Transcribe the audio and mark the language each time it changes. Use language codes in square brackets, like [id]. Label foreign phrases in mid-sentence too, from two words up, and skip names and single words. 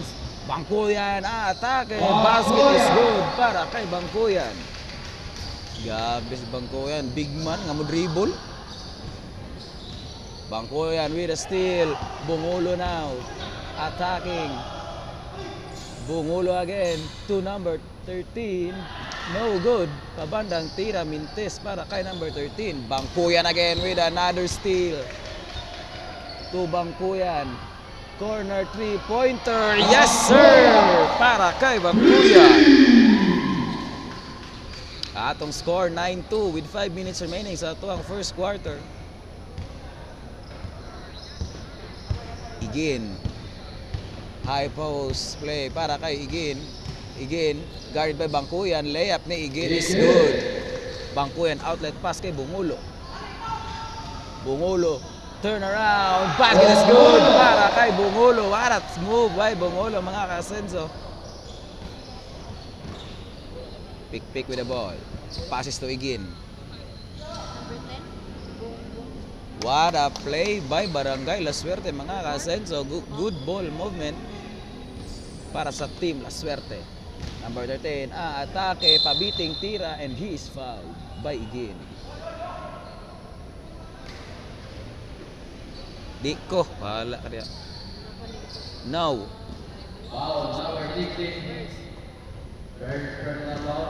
[ceb] Bangkuyan, atake. [en] Basket is good [ceb] para kay [en] Bangkuyan. [ceb] Gabi si Bangkuyan, [en] big man [ceb] nga mo dribble. [en] Bangkuyan with a steal. Bungulo now. Attacking. Bungulo again to number 13. No good. [ceb] Pabandang tira Mintes para kay number 13. [en] Bangkuyan again with another steal. To Bangkuyan. Corner 3-pointer. Yes sir! [ceb] Para kay [en] Bangkuyan. Atong score 9-2 with 5 minutes remaining [ceb] sa tuwang [en] first quarter. Igin. High post play [ceb] para kay [en] Igin. Igin, guarded by Bangkuyan. Layup ni Igin is good. Bangkuyan, outlet pass kay Bungulo. Bungulo, turn around. Basket is good [ceb] para kay [en] Bungulo. What a move by Bungulo, [ceb] mga kasenso. [en] Pikpik with the ball. Passes to Igin. What a play by Barangay La Suerte, [ceb] mga kasenso. [en] Good ball movement [ceb] para sa [en] team La Suerte. [ceb] Number 13, atake, pabiting tira, [en] and he is fouled by Igin. [ceb] Di ko, bahala ka rin. [en] Now. Foul number 16. Third personal foul.